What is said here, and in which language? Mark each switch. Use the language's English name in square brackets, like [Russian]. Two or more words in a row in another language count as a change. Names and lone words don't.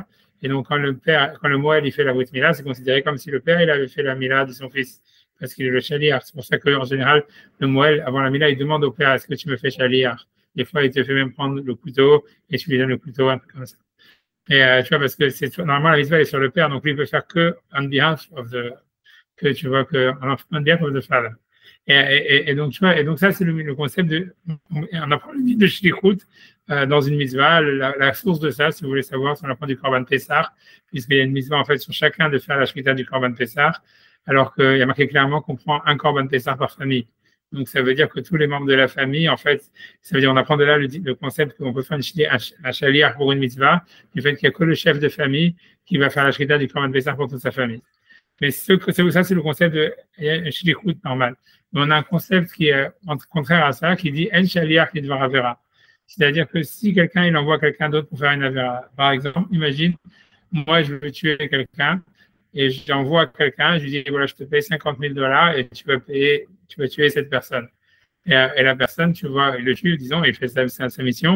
[French] Et donc, quand le Moël, il fait la [Hebrew] ברית מילה, [French] c'est considéré comme si le père, il avait fait la mila de son fils, parce qu'il est le shaliach. C'est pour ça qu'en général, le Moël, avant la mila, il demande au père, est-ce que tu me fais shaliach? Des fois, il te fait même prendre le couteau, et tu lui donnes le couteau, un peu comme ça. Et tu vois, parce que normalement, la mitzvah est sur le père, donc lui, il peut faire que [English] on behalf of the father. [French] Et donc, tu vois, et donc ça, c'est le concept on apprend le mythe de shlichut dans une mitzvah. La source de ça, si vous voulez savoir, c'est on apprend du [Hebrew] קרבן פסח, [French] puisqu'il y a une mitzvah, en fait, sur chacun de faire la shrita du [Hebrew] קרבן פסח, [French] alors qu'il y a marqué clairement qu'on prend un [Hebrew] קרבן פסח [French] par famille. Donc, ça veut dire que tous les membres de la famille, en fait, ça veut dire on apprend de là le concept qu'on peut faire un shaliach pour une mitzvah, du fait qu'il n'y a que le chef de famille qui va faire la shrita du [Hebrew] קרבן פסח [French] pour toute sa famille. Mais ça, c'est le concept de shlichut normal. Mais on a un concept qui est contraire à ça, qui dit [Hebrew] אין שליח לדבר עבירה. [French] C'est-à-dire que si quelqu'un, il envoie quelqu'un d'autre pour faire une avera, par exemple, imagine, moi, je veux tuer quelqu'un et j'envoie quelqu'un, je lui dis, voilà, je te paye $50,000 et tu vas tuer cette personne. Et la personne, tu vois, il le tue, disons, il fait sa mission.